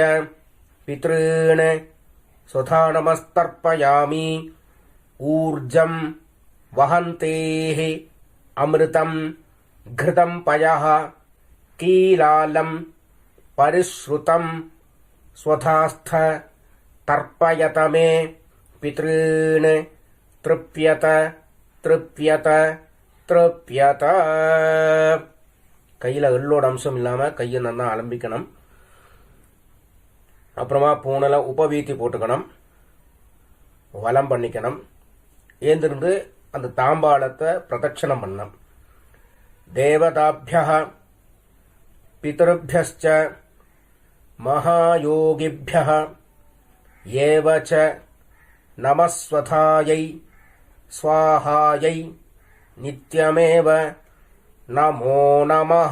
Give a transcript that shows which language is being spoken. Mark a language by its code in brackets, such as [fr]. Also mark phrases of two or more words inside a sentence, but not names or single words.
[sa] पितॄन् स्वधा नमस्तर्पयामि ऊर्जं वहन्तेः अमृतं घृतं पयः कीलालं परिश्रुतं स्वधास्थ तर्पयत मे पितॄन् तृप्यत तृप्यत तृप्यत [ta] கையில் எள்ளோட அம்சம் இல்லாமல் கையை நல்லா அலம்பிக்கணும். அப்புறமா பூனல உபவீத்தி போட்டுக்கணும், வலம் பண்ணிக்கணும். ஏந்திருந்து அந்த தாம்பாளத்தை பிரதட்சணம் பண்ணணும். [sa] देवताभ्यः पितृभ्यश्च महायोगिभ्यः एव च नमस्स्वधायै स्वाहायै नित्यमेव नमो नमः.